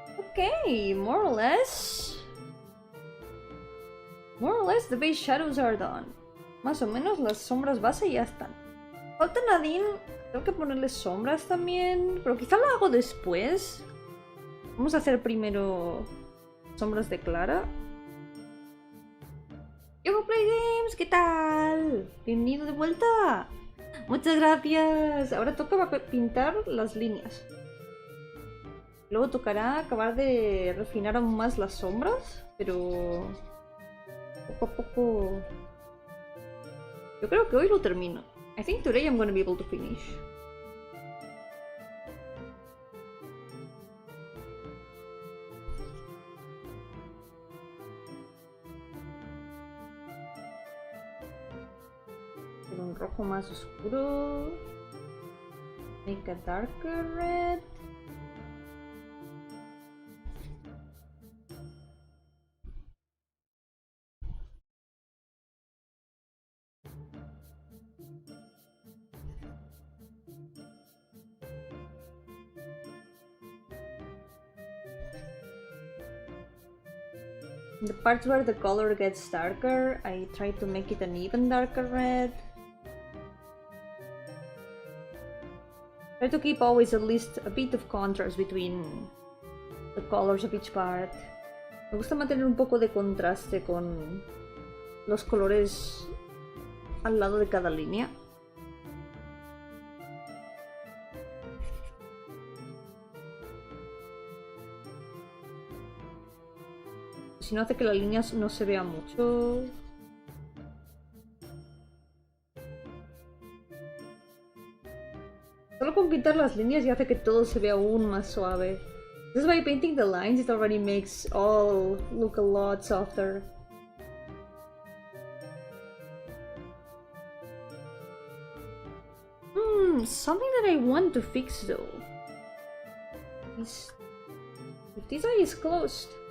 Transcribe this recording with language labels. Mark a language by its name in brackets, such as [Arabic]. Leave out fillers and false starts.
[English] Okay, more or less the base shadows are done. [Spanish] Más o menos las sombras base ya están. Falta Nadine, tengo que ponerle sombras también, pero quizá lo hago después. Vamos a hacer primero sombras de Clara. Yo Play Games, ¿qué tal? Bienvenido de vuelta. Muchas gracias. Ahora toca pintar las líneas. Luego tocará acabar de refinar aún más las sombras, pero poco a poco. Yo creo que hoy lo termino. [English] I think today I'm gonna be able to finish. [Spanish] Con un rojo más oscuro. [English] Make a darker red. The parts where the color gets darker, I try to make it an even darker red. Try to keep always at least a bit of contrast between the colors of each part. [Spanish] Me gusta mantener un poco de contraste con los colores al lado de cada línea. Si no hace que la línea no se vea mucho. Solo con pintar las líneas ya hace que todo se vea aún más suave. [English] Just by painting the lines it already makes all look a lot softer. Something that I want to fix though is if this eye is closed.